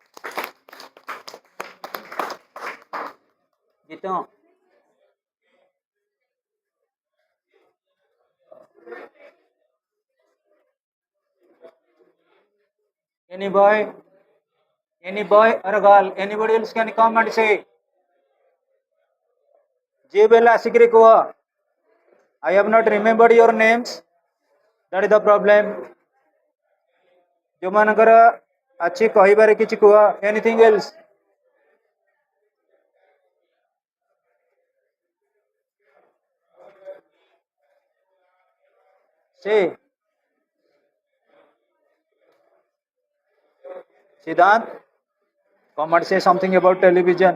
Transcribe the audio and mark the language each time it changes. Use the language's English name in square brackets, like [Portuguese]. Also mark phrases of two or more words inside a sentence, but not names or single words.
[English] Gita, any boy, any boy or a girl, anybody else can come and say, J Bella Sikri Kuwa, I have not remembered your names. That is the problem. [Odia] ଯୋଉମାନଙ୍କର ଅଛି କହିବାରେ କିଛି କୁହ, [English] anything else? Say, Siddhant, come and say something about television.